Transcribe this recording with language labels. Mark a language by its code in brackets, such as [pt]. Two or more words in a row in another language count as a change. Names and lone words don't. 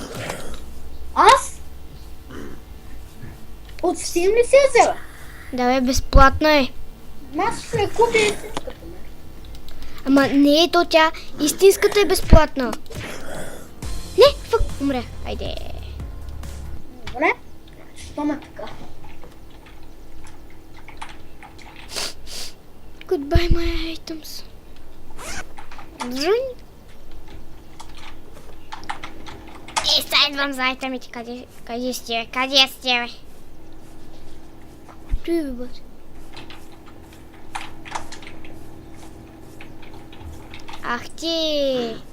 [bg] Аз? От Steam ли си я взела? Да, бе, безплатно е. Аз ще я купя истинската. Ама не е то тя. Истинската е безплатна. Не, фък, умрях. Айде. Добре? Що ме така? [en] Goodbye, my items. [bg] Зрън. Сега идвам за айтемите. Къде сте, бе? Къде сте, бе? Той бе, бат. Ах ти!